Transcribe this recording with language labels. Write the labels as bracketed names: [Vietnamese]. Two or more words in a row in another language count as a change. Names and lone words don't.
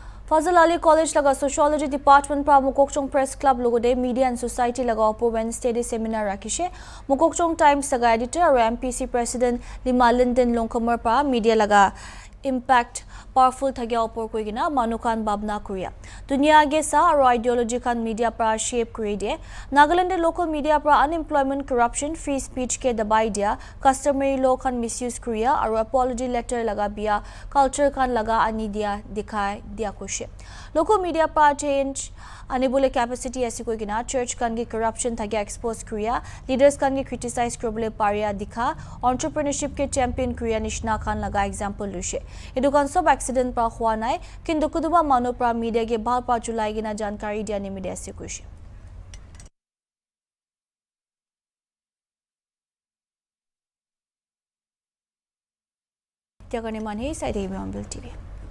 [Naga Pidgin] Fazal Ali College laga Sociology Department pra Mokokchung Press Club logode Media and Society laga opo Wednesday de seminar rakishe. Mokokchung Times laga editor aru MPC President Lima Linden Longkamar pra media laga impact powerful thagya opor koigina manukan babna korea. Dunia ge sa aru ideology kan media pra shape kori de. Nagaland [English] local media [Naga Pidgin] pra unemployment, corruption, [English] free speech [Naga Pidgin] ke dabai dia, [English] customary law [Naga Pidgin] kan misuse korea aru [English] apology letter [Naga Pidgin] laga bia culture kan laga ani dia dikhai dia koshe. [English] Local media [Naga Pidgin] pra change anibole capacity ase koigina church kan ge corruption thagya expose korea, leaders kan ge criticize krobole paria dikha, entrepreneurship ke champion korea nishna kan laga example lushe. Edu kan sob accident pra hua nai kintu kuduba manu pra media ge bhal pa julai gina jankari dia nimide ase koishe. Tiagane mane sai de Hornbill TV.